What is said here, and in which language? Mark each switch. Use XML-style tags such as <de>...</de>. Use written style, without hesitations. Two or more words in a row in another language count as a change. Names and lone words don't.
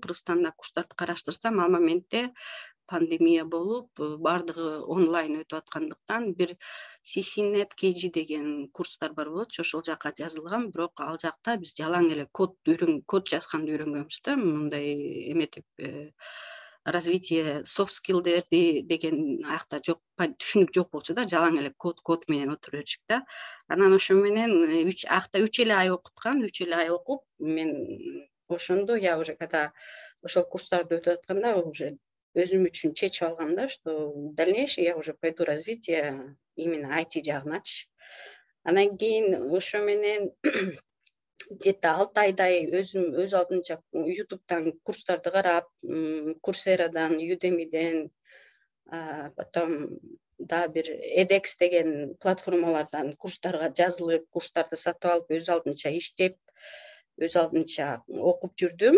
<ky>Кыргызстанда курстарды караштырсам, ал моментте пандемия болуп, баардыгы онлайн өтүп аткандыктан бир CCNet KG деген курстар бар болчу, ошол жака жазылгам, бирок ал жакта биз жалаң эле код жазганды үйрөнгөнбүз да, мындай эметип развитие</ky> <en>soft skill'дерди</en> <ky>деген аякта жок, түшүнүк жок болчу да, жалаң эле код менен отура берчүк да. Анан ошо менен аякта 3 эле ай окуткан, 3 эле ай окуп, мен ошондо</ky> <ru>я уже когда</ru> <ky>ошол курстарды өтүп атканда уже өзүм үчүн чечип алгам да,</ky> <ru>что в дальнейшем я уже пойду развитие именно IT жагыначы.</ru> <ky>Анан кийин ошо менен где-то 6 айдай өзүм өз алдынча YouTube'дан курстарды карап, Courseraдан, Udemy'ден, потом да бир edX деген платформалардан курстарга жазылып, курстарды сатып алып, өз алдынча иштеп, өз алдынча окуп жүрдүм.</ky>